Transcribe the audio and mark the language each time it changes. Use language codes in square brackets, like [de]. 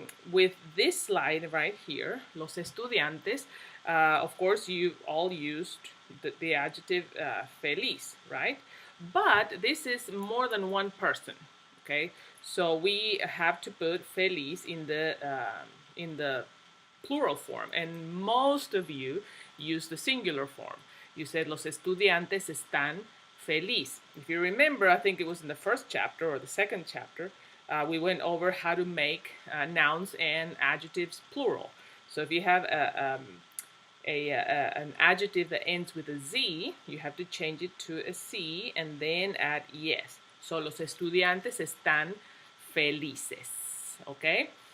[en] With this slide right here, [es] los estudiantes, [en] of course, you all used the adjective feliz, right? But this is more than one person, okay? So we have to put feliz in the plural form, and most of you use the singular form. You said [es] los estudiantes están feliz. [en] If you remember, I think it was in the first chapter or the second chapter, we went over how to make nouns and adjectives plural. So if you have an adjective that ends with a Z, you have to change it to a C and then add yes. [es] So los estudiantes están felices, okay?